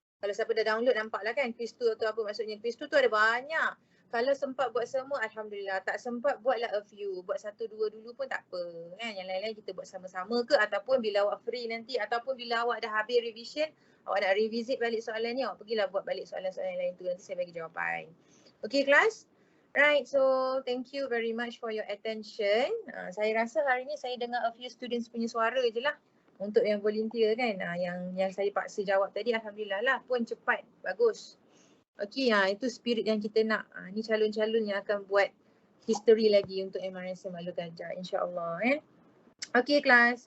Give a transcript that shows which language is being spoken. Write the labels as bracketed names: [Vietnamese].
[Malay] Kalau siapa dah download nampak lah kan quiz tu atau apa maksudnya. Quiz tu ada banyak. Kalau sempat buat semua, Alhamdulillah. Tak sempat, buatlah a few. Buat 1, 2 dulu pun tak apa. Kan? Yang lain-lain kita buat sama-sama ke ataupun bila awak free nanti ataupun bila awak dah habis revision, awak nak revisit balik soalan ni, awak pergilah buat balik soalan-soalan lain tu. Nanti saya bagi jawapan. [English] Okay, class? Right, so thank you very much for your attention. [Malay] Saya rasa hari ni saya dengar a few students punya suara je lah. Untuk yang volunteer kan. Yang saya paksa jawab tadi, Alhamdulillah lah pun cepat. Bagus. Okay, itu spirit yang kita nak. Ni calon-calon yang akan buat history lagi untuk MRSM Ulangkaji, insyaAllah. Okay, kelas.